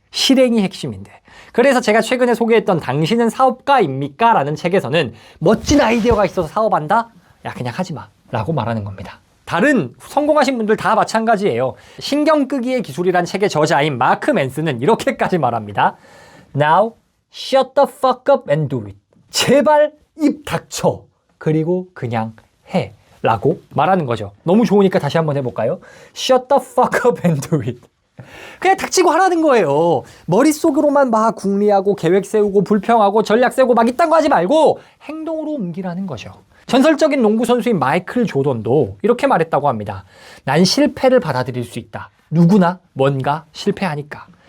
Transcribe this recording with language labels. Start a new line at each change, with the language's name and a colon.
Korean: 실행이 핵심인데. 그래서 제가 최근에 소개했던 당신은 사업가입니까? 라는 책에서는 멋진 아이디어가 있어서 사업한다? 야, 그냥 하지 마. 라고 말하는 겁니다. 다른 성공하신 분들 다 마찬가지예요. 신경 끄기의 기술이란 책의 저자인 마크 맨스는 이렇게까지 말합니다.
English: Now, shut the fuck up and do it.
Korean: 제발 입 닥쳐. 그리고 그냥 해. 라고 말하는 거죠. 너무 좋으니까 다시 한번 해볼까요?
English: Shut the fuck up and do it.
Korean: 그냥 닥치고 하라는 거예요. 머릿속으로만 막 궁리하고 계획 세우고 불평하고 전략 세우고 막 이딴 거 하지 말고 행동으로 옮기라는 거죠. 전설적인 농구 선수인 마이클 조던도 이렇게 말했다고 합니다. 난 실패를 받아들일 수 있다. 누구나 뭔가 실패하니까.